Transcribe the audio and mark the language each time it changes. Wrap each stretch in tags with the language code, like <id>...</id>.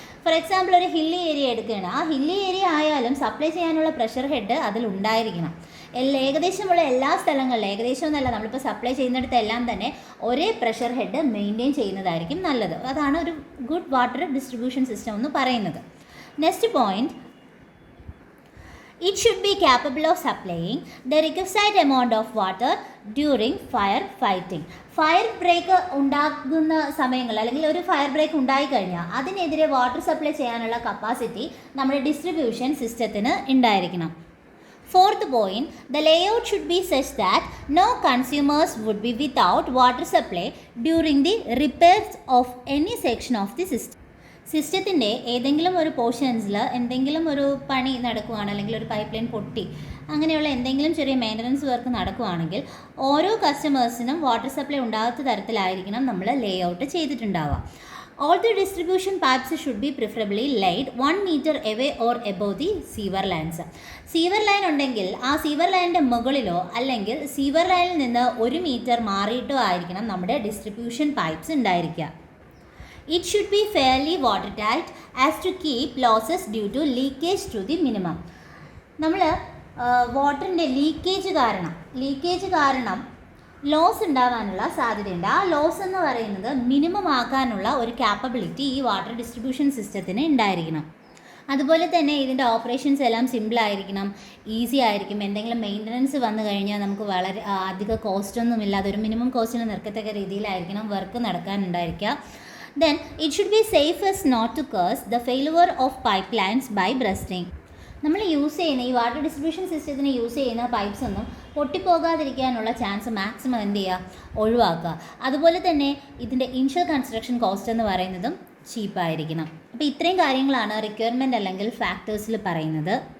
<ml>For example ഒരു hilly area എടുക്കുകയാണ്. ആ ഹില്ലി ഏരിയ ആയാലും സപ്ലൈ ചെയ്യാനുള്ള പ്രഷർ ഹെഡ് അതിലുണ്ടായിരിക്കണം. ഏകദേശമുള്ള എല്ലാ സ്ഥലങ്ങളിലും, ഏകദേശം എന്നല്ല, നമ്മളിപ്പോൾ സപ്ലൈ ചെയ്യുന്നിടത്തെല്ലാം തന്നെ ഒരേ പ്രഷർ ഹെഡ് മെയിൻറ്റെയിൻ ചെയ്യുന്നതായിരിക്കും നല്ലത്. അതാണ് ഒരു ഗുഡ് വാട്ടർ ഡിസ്ട്രിബ്യൂഷൻ സിസ്റ്റം എന്ന് പറയുന്നത്.</ml> <en>Next point, it should be capable of supplying the requisite amount of water during fire fighting.</en> <ml>Fire break ഉണ്ടാകുന്ന സമയങ്ങളിൽ അല്ലെങ്കിൽ ഒരു ഫയർ ബ്രേക്ക് ഉണ്ടായിക്കഴിഞ്ഞാൽ അതിനെതിരെ വാട്ടർ സപ്ലൈ ചെയ്യാനുള്ള കപ്പാസിറ്റി നമ്മുടെ ഡിസ്ട്രിബ്യൂഷൻ സിസ്റ്റത്തിന് ഉണ്ടായിരിക്കണം.</ml> <en>Fourth point, the layout should be such that no consumers would be without water supply during the repairs of any section of the system.</en> <ml>സിസ്റ്റത്തിൻ്റെ ഏതെങ്കിലും ഒരു പോർഷൻസിൽ എന്തെങ്കിലും ഒരു പണി നടക്കുകയാണ്, അല്ലെങ്കിൽ ഒരു പൈപ്പ് ലൈൻ പൊട്ടി, അങ്ങനെയുള്ള എന്തെങ്കിലും ചെറിയ മെയിൻ്റനൻസ് വർക്ക് നടക്കുകയാണെങ്കിൽ ഓരോ കസ്റ്റമേഴ്സിനും വാട്ടർ സപ്ലൈ ഉണ്ടാകാത്ത തരത്തിലായിരിക്കണം നമ്മൾ ലേ out ചെയ്തിട്ടുണ്ടാവുക.</ml> <en>All the distribution pipes should be preferably laid 1 meter away or above the sewer lines.</en> <ml>Sewer line ഉണ്ടെങ്കിൽ ആ സീവർ ലൈനിൻ്റെ മുകളിലോ അല്ലെങ്കിൽ സീവർ ലൈനിൽ നിന്ന് 1 മീറ്റർ മാറിയിട്ടോ ആയിരിക്കണം നമ്മുടെ ഡിസ്ട്രിബ്യൂഷൻ പൈപ്പ്സ് ഉണ്ടായിരിക്കുക.</ml> <en>It should be fairly watertight as to keep losses due to leakage to the minimum.</en> <ml>നമ്മൾ വാട്ടറിൻ്റെ ലീക്കേജ് കാരണം ലോസ് ഉണ്ടാകാനുള്ള സാധ്യതയുണ്ട്. ആ ലോസ് എന്ന് പറയുന്നത് മിനിമം ആക്കാനുള്ള ഒരു ക്യാപ്പബിലിറ്റി ഈ വാട്ടർ ഡിസ്ട്രിബ്യൂഷൻ സിസ്റ്റത്തിന് ഉണ്ടായിരിക്കണം. അതുപോലെ തന്നെ ഇതിൻ്റെ ഓപ്പറേഷൻസ് എല്ലാം സിമ്പിളായിരിക്കണം, ഈസി ആയിരിക്കും. എന്തെങ്കിലും മെയിൻ്റനൻസ് വന്നു കഴിഞ്ഞാൽ നമുക്ക് വളരെ അധിക കോസ്റ്റൊന്നുമില്ലാതെ ഒരു minimum കോസ്റ്റിന് നിൽക്കത്തക്ക രീതിയിലായിരിക്കണം work നടക്കാനുണ്ടായിരിക്കുക.</ml> <en>Then it should be safe as not to cause the failure of pipelines by bursting.</en> <ml>നമ്മൾ യൂസ് ചെയ്യുന്ന ഈ വാട്ടർ ഡിസ്ട്രിബ്യൂഷൻ സിസ്റ്റത്തിന് യൂസ് ചെയ്യുന്ന പൈപ്പ്സ് ഒന്നും പൊട്ടിപ്പോകാതിരിക്കാനുള്ള ചാൻസ് മാക്സിമം എന്ത് ചെയ്യുക, ഒഴിവാക്കുക. അതുപോലെ തന്നെ ഇതിൻ്റെ ഇനിഷ്യൽ കൺസ്ട്രക്ഷൻ കോസ്റ്റ് എന്ന് പറയുന്നതും ചീപ്പായിരിക്കണം. അപ്പോൾ ഇത്രയും കാര്യങ്ങളാണ് റിക്വയർമെൻറ്റ് അല്ലെങ്കിൽ ഫാക്ടേഴ്സിൽ പറയുന്നത്.</ml>